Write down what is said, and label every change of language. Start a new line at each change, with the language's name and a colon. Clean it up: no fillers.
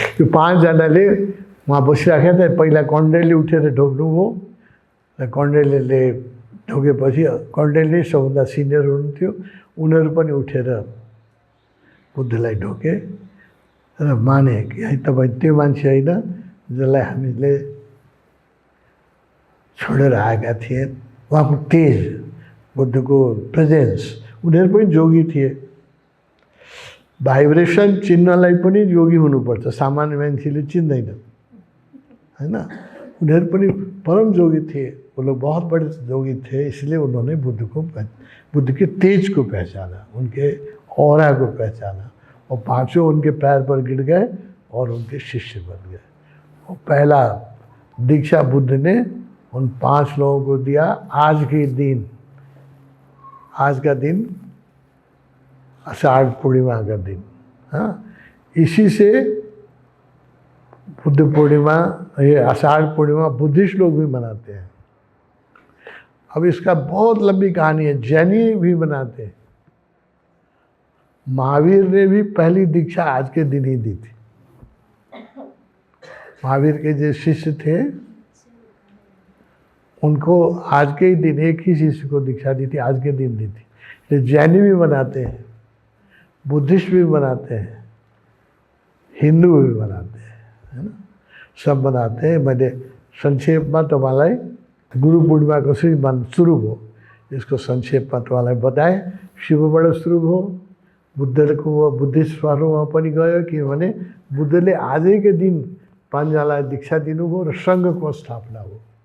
Nepali: यो 5जनाले उहाँ बसिराखेका थिए। पहिला कौण्डिन्यले उठेर ढोक्नुभयो र कौण्डिन्यले ढोकेपछि कौण्डिन्य सबभन्दा सिनियर हुनुहुन्थ्यो, उनीहरू पनि उठेर बुद्धलाई ढोके र माने कि है तपाईँ त्यो मान्छे होइन जसलाई हामीले छोडेर आएका थिए। उहाँको तेज, बुद्धको प्रेजेन्स, उनीहरू पनि जोगी थिए। भाइब्रेसन चिन्नलाई पनि योगी हुनुपर्छ, सामान्य मान्छेले चिन्दैन होइन। उनीहरू पनि परम जोगी थिए,
Hindi: वो लोग बहुत बड़े जोगी थे, इसलिए उन्होंने बुद्ध के तेज को पहचाना, उनके ऑरा को पहचाना, और 5 उनके पैर पर गिर गए और उनके शिष्य बन गए। और पहला दीक्षा बुद्ध ने उन 5 लोगों को दिया। आज का दिन आषाढ़ पूर्णिमा का दिन। हाँ, इसी से बुद्ध पूर्णिमा, ये आषाढ़ पूर्णिमा बुद्धिस्ट लोग भी मनाते हैं। अब इसका बहुत लंबी कहानी है, जैनी भी मनाते हैं। महावीर ने भी पहली दीक्षा आज के दिन ही दी थी। महावीर के जो शिष्य थे उनको आज के ही दिन एक ही शिष्य को दीक्षा दी थी, आज के दिन दी थी। तो जैनी भी मनाते हैं। बुद्धिस्ट भी मनाते हैं, हिंदू भी मनाते हैं, है ना, सब मनाते हैं।
Nepali: मैले संक्षेपमा तपाईँलाई गुरु पूर्णिमा कसरी सुरु भयो यसको संक्षेपमा तपाईँलाई बताएँ। शिवबाट सुरु भयो, बुद्धको बुद्धिस्ट धर्ममा पनि गयो, किनभने बुद्धले आजैकै दिन पाँचजनालाई दीक्षा दिनुभयो र सङ्घको स्थापना हो।